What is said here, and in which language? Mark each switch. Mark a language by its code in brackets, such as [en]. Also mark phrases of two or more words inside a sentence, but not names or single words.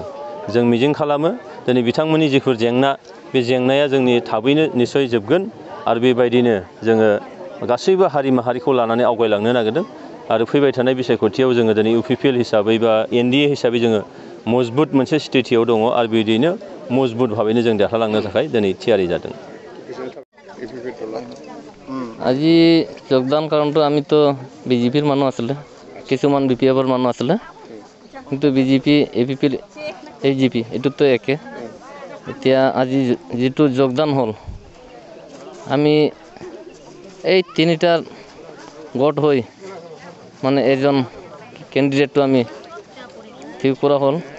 [brx] जों मिजिं खालामो दिनै बिथांमोननि जिफोर जेंना, बे जेंनाया जोंनि थाबैनो निस्सय जोबगोन आरो बेबायदिनो जोङो गासैबो हारि माहारिखौ लानानै आवगायलांनो नागिरदों आरो फैबाय थानाय बिसायख'थियाव जोङो दिनै इउपिपिएल हिसाबै बा एनडिए हिसाबै जोङो मजबुत मोनसे स्थितियाव दङ आरो बिदिनो मजबुत भाबैनो जों देरहालांनो थाखाय दिनै थियारि जादों। [as] আজি যোগদান কাৰণটো আমিতো বিজেপিৰ মানুহ আছিলে, কিছুমান বিপিএফৰ মানুহ আছিলে, কিন্তু বিজেপি এপিপি এজিপি এইটোতো একে। এতিয়া আজি যিটো যোগদান হ'ল, আমি এই তিনিটাৰ গোট হৈ মানে এজন কেণ্ডিডেটটো আমি ঠিক কৰা হ'ল।